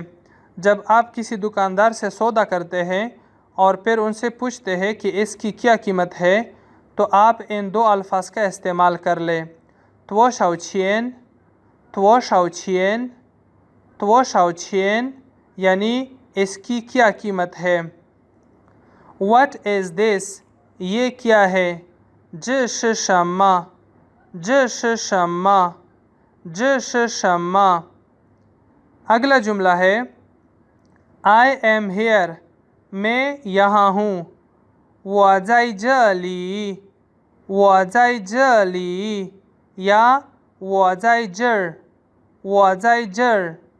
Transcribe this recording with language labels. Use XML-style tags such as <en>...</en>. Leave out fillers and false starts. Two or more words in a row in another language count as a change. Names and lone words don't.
<ur>جب آپ کسی دکاندار سے سودا کرتے ہیں اور پھر ان سے پوچھتے ہیں کہ اس کی کیا قیمت ہے، تو آپ ان دو الفاظ کا استعمال کر لیں،</ur> <zh>多少钱, 多少钱, 多少钱,</zh> <ur>یعنی اس کی کیا قیمت ہے۔</ur> <en>What is this,</en> <ur>یہ کیا ہے؟</ur> <zh>这是什么，这是什么，这是什么.</zh> <ur>اگلا جملہ ہے</ur> <en>I am here,</en> <ur>میں یہاں ہوں۔</ur> <zh>我在这里，我在这里，یا 我在这儿，我在这儿۔</zh>